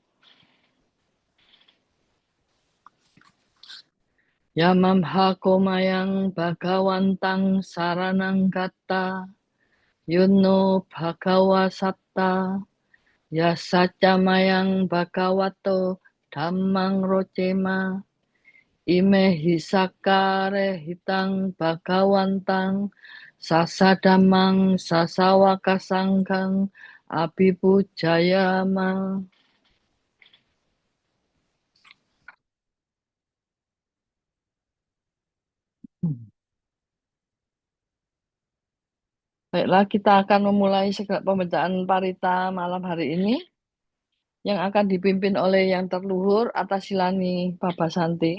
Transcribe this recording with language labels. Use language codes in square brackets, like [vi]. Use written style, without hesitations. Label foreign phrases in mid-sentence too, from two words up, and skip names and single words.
[pi] Yamamhakomayang Bhagawantang Saranang Gata Yuno Bhagawasatta Yasacamayang Bhagavato Dhammang Rocema Ime Hisakare Hitang Bhagawantang Sasadamang Sasawaka Sangkang Abhipujayama. [id] Baiklah, kita akan memulai segera pembacaan parita malam hari ini yang akan dipimpin oleh yang terluhur atas Silani Pabasanti.